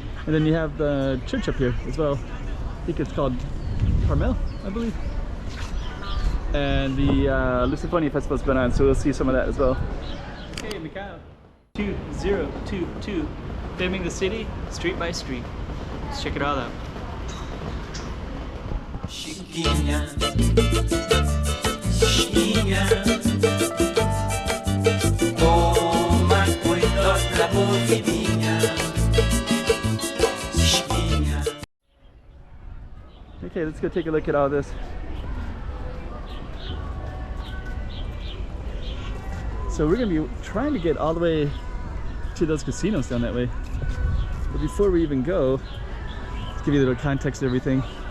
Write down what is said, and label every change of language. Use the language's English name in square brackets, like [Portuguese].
[English] And then you have the church up here as well. I think it's called Carmel, I believe. And the Lisboa Festival is going on, so we'll see some of that as well. Okay, Macau 2022, filming the city street by street. Let's check it all out. [Portuguese] Chiquinha, Chiquinha, toma cuidado da movidinha. Chiquinha. [English] Okay, let's go take a look at all this. So we're going to be trying to get all the way to those casinos down that way. But before we even go, let's give you a little context of everything.